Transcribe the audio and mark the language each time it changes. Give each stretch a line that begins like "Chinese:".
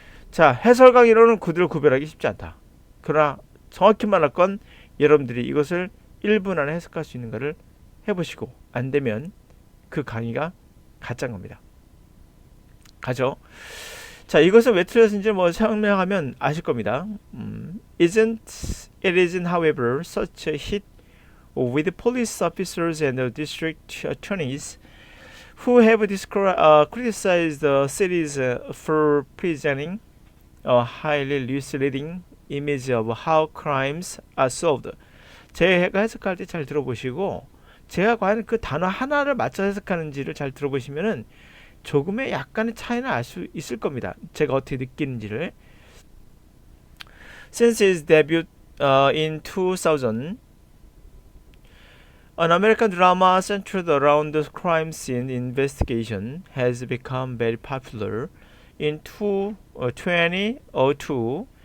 Korean: 자, 해설 강의로는 그들을 구별하기 쉽지 않다. 그러나 정확히 말할 건 여러분들이 이것을 1분 안에 해석할 수 있는가를 해보시고, 안되면 그 강의가 가짜인 겁니다. 가죠. 자, 이것을 왜 틀렸는지 뭐 설명하면 아실 겁니다.
English: It isn't however such a hit with police officers and district attorneys who have criticized the cities for presenting a highly misleading image of how crimes are solved.
Korean: 제가 해석할 때 잘 들어보시고, 제가 과연 그 단어 하나를 맞춰 해석하는지를 잘 들어보시면은 조금의 약간의 차이는 알 수 있을 겁니다. 제가 어떻게 느끼는지를.
English: Since its debut in 2000, an American drama centered around the crime scene investigation has become very popular. In 2002,